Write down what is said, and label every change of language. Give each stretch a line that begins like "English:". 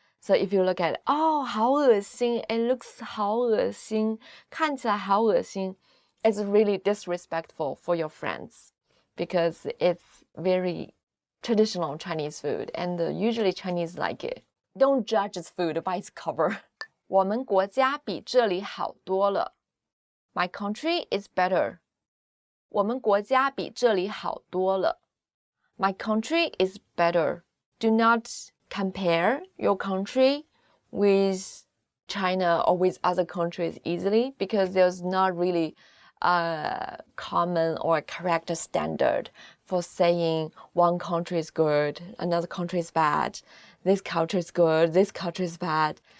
English: So if you look at it,
Chinese: 好恶心
English: it looks
Chinese: 好恶心看起来好恶心
English: it's really disrespectful for your friends because it's very traditional Chinese food and usually Chinese like it. Don't judge this food by its cover.
Chinese: 我们国家比这里好多了
English: My country is better.
Chinese: 我们国家比这里好多了
English: My country is better. Do not compare your country with China or with other countries easily because there's not really a common or correct standard for saying one country is good, another country is bad, this culture is good, this culture is bad.